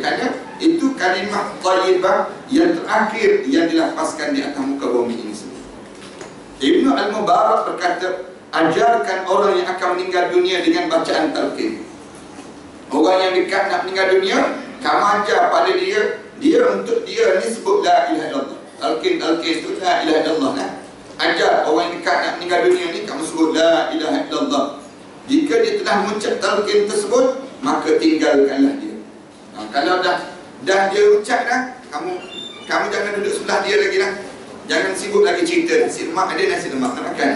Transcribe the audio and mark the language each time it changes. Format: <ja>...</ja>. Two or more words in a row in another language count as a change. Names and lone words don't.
<ms>Kerana itu kalimah thayyibah yang terakhir yang dilafazkan di atas muka bumi ini semua. Ibnu Al-Mubarak berkata, ajarkan orang yang akan meninggal dunia dengan bacaan talqin. Orang yang dekat nak meninggal dunia, kamu ajar pada dia untuk dia ni sebut</ms> <ar>لا إله إلا الله.</ar> <ms>Talqin itu</ms> <ar>لا إله إلا الله</ar> <ms>nah. Ajar orang yang dekat nak meninggal dunia ni, kamu sebut</ms> <ar>لا إله إلا الله.</ar> <ms>Jika dia telah mengucap talqin tersebut, maka tinggalkanlah dia. Kalau dah dia ucap dah, kamu jangan duduk sebelah dia lagi dah. Jangan sibuk lagi cerita nasi lemak ada, nasi lemak nak makan.</ms>